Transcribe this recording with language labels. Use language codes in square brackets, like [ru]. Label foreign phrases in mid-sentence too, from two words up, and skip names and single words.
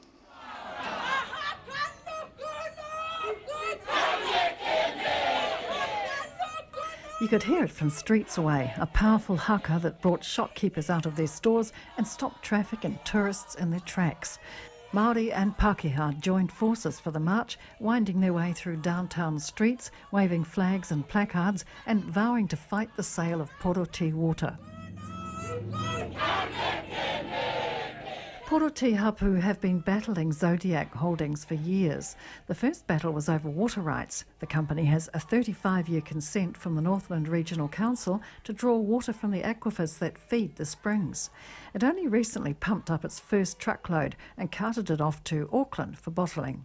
[en] You could hear it from streets away, a powerful haka that brought shopkeepers out of their stores and stopped traffic and tourists in their tracks. Māori and Pākehā joined forces for the march, winding their way through downtown streets, waving flags and placards and vowing to fight the sale of Poroti water. Poroti hapu have been battling Zodiac Holdings for years. The first battle was over water rights. The company has a 35-year consent from the Northland Regional Council to draw water from the aquifers that feed the springs. It only recently pumped up its first truckload and carted it off to Auckland for bottling.